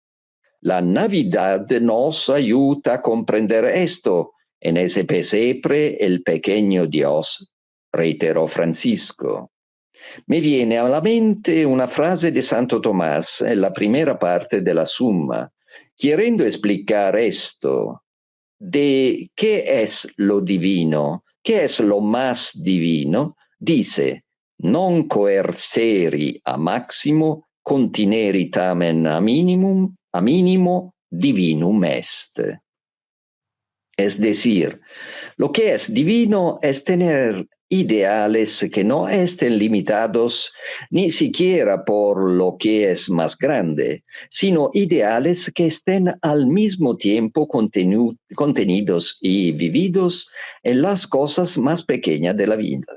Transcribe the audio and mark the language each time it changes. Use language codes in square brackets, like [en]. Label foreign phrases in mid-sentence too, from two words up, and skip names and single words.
[es] La Navidad nos ayuda a comprender esto En ese pesebre el pequeño Dios, reiteró Francisco. Me viene a la mente una frase de Santo Tomás en la primera parte de la Summa, queriendo explicar esto, de qué es lo divino, qué es lo más divino, dice, [la] non coerceri a maximo, contineri tamen a minimo divinum est. [es] Es decir, lo que es divino es tener ideales que no estén limitados ni siquiera por lo que es más grande, sino ideales que estén al mismo tiempo contenidos y vividos en las cosas más pequeñas de la vida.